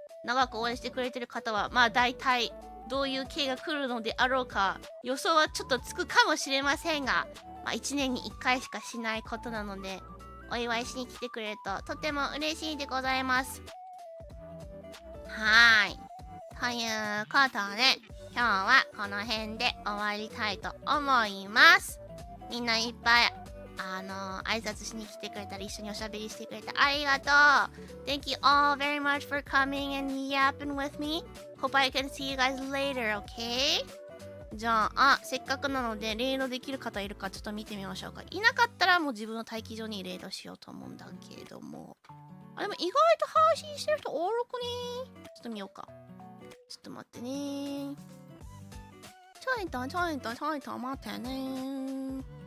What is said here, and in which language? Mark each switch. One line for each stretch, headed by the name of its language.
Japanese: 長く応援してくれてる方は、まあ大体どういう系が来るのであろうか、予想はちょっとつくかもしれませんが、まあ1年に1回しかしないことなので、お祝いしに来てくれるととても嬉しいでございます。はーい。ということで、今日はこの辺で終わりたいと思います。みんないっぱい、挨拶しに来てくれたり、一緒におしゃべりしてくれてありがとう。
English: Thank you all very much for coming and yapping with me. Hope I can see you guys later, okay?
Japanese: じゃあ、せっかくなので、レイドできる方いるかちょっと見てみましょうか。いなかったらもう自分の待機場にレイドしようと思うんだけれども。でも意外と配信してる人おるくね。ちょっと見ようか。ちょっと待ってね。ちょいと待ってね。